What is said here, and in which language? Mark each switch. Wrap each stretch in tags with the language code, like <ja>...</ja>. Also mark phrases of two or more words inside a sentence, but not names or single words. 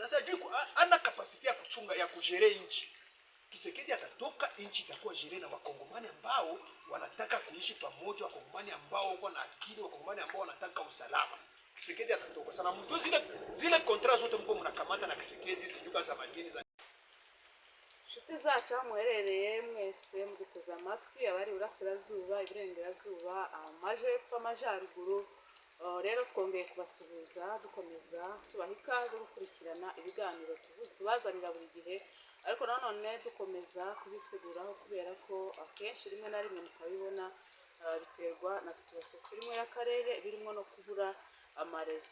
<sw>Na sijui ana capacity ya kuchunga ya kujere nchi. Kisekedi atatoka, nchi itakuwa jere na wakongomani ambao wanataka kuishi pamoja, wakongomani ambao wako na akili, wakongomani ambao wanataka usalama. Kisekedi atatoka. Sana mtu zile contrats zote mko mnakamata na Kisekedi sijuka za madini za</sw> <rw>inshuti zacu muherereye mwese muguteze amatwi abari urasirazuba iburengerazuba amajepfo amajyaruguru. Rero twongeye kubasuhuza dukomeza tubaha ikaze gukurikirana ibiganiro tubazanira buri gihe, ariko nanone dukomeza kubisiguraho kubera ko akenshi rimwe na rimwe mukabibona biterwa na situation turimo y'akarere birimo no kubura amarezo.</rw>